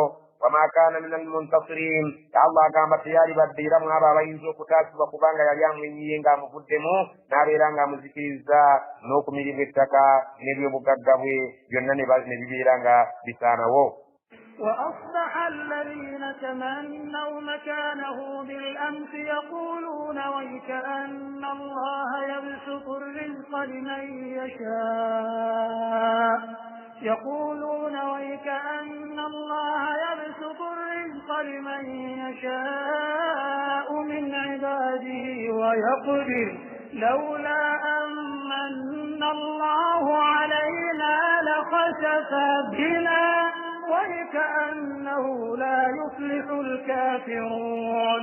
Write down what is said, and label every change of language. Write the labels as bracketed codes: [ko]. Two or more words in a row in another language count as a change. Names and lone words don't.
[ar] وما كان من المنتصرين [lg] Allah agamba teyali badde era mwabo abayinza okutaasibwa kubanga yali amwenyiye ng'amuvuddemu n'abeera ng'amuzikiriza n'okumiribwa ettaka n'ebyobugagga bwe byonna ne bibeera nga bisaanawo. [ar] وأصبح الذين تمنوا مكانه بالأمس يقولون ويكأن الله يبسط الرزق لمن يشاء من عباده ويقدر لولا أمن الله علينا لخسف بنا ويكأنه لا يفلح الكافرون.